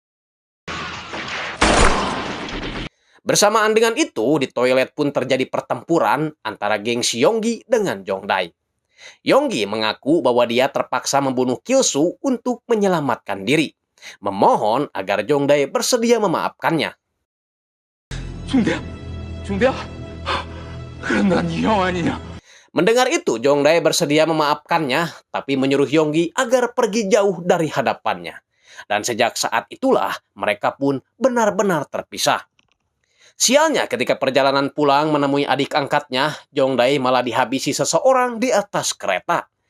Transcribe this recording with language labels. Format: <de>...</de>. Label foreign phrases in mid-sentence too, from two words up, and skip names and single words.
<id>Bersamaan dengan itu, di toilet pun terjadi pertempuran antara geng si Yonggi dengan Jongdae. Yonggi mengaku bahwa dia terpaksa membunuh Kilsu untuk menyelamatkan diri. Memohon agar Jongdae bersedia memaafkannya.</id> <ko>중대야? 그럼 난 이 형 아니냐?</ko> <id>Mendengar itu, Jongdae bersedia memaafkannya, tapi menyuruh Yonggi agar pergi jauh dari hadapannya. Dan sejak saat itulah, mereka pun benar-benar terpisah. Sialnya ketika perjalanan pulang menemui adik angkatnya, Jongdae malah dihabisi seseorang di atas kereta.</id>